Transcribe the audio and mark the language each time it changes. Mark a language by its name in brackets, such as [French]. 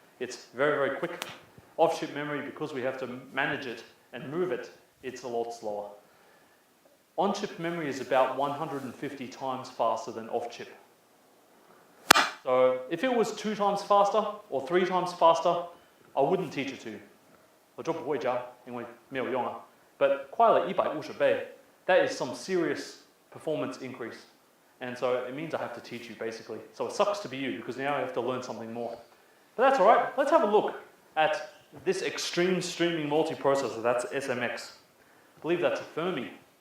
[English] It's very, very quick. Off-chip memory, because we have to manage it and move it, it's a lot slower. On-chip memory is about 150 times faster than off-chip. So if it was 2 times faster or 3 times faster, I wouldn't teach it to you. [Chinese] 我就不会加，因为没有用啊。 [English] But [Chinese] 快了150倍, [English] that is some serious performance increase. And so it means I have to teach you basically. So it sucks to be you because now I have to learn something more. But that's all right. Let's have a look at this extreme streaming multiprocessor. That's SMX. I believe that's a Fermi.